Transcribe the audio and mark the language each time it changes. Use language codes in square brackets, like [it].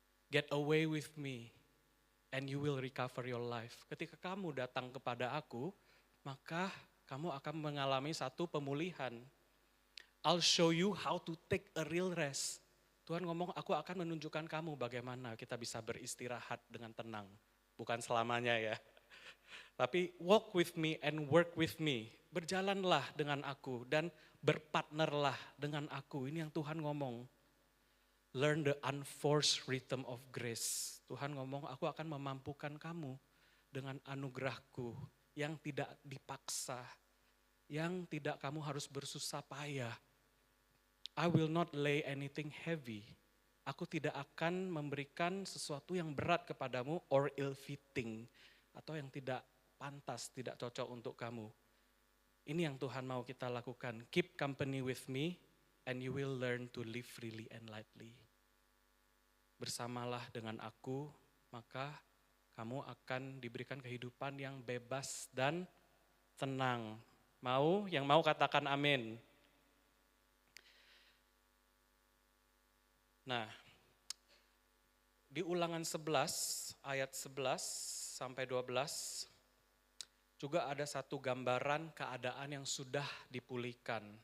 [en] Get away with me and you will recover your life. [id] Ketika kamu datang kepada aku, maka kamu akan mengalami satu pemulihan. [en] I'll show you how to take a real rest. [id] Tuhan ngomong, aku akan menunjukkan kamu bagaimana kita bisa beristirahat dengan tenang. Bukan selamanya ya. Tapi [en] walk with me and work with me. [id] Berjalanlah dengan aku dan berpartnerlah dengan aku. Ini yang Tuhan ngomong. [en] Learn the unforced rhythm of grace. [id] Tuhan ngomong, aku akan memampukan kamu dengan anugerahku yang tidak dipaksa, yang tidak kamu harus bersusah payah. [en] I will not lay anything heavy. [id] Aku tidak akan memberikan sesuatu yang berat kepadamu [en] or ill-fitting, [id] atau yang tidak pantas, tidak cocok untuk kamu. Ini yang Tuhan mau kita lakukan. [en] Keep company with me and you will learn to live freely and lightly. [id] Bersamalah dengan aku, maka kamu akan diberikan kehidupan yang bebas dan tenang. Mau? Yang mau katakan amin. Nah, di Ulangan 11 ayat 11 sampai 12 juga ada satu gambaran keadaan yang sudah dipulihkan.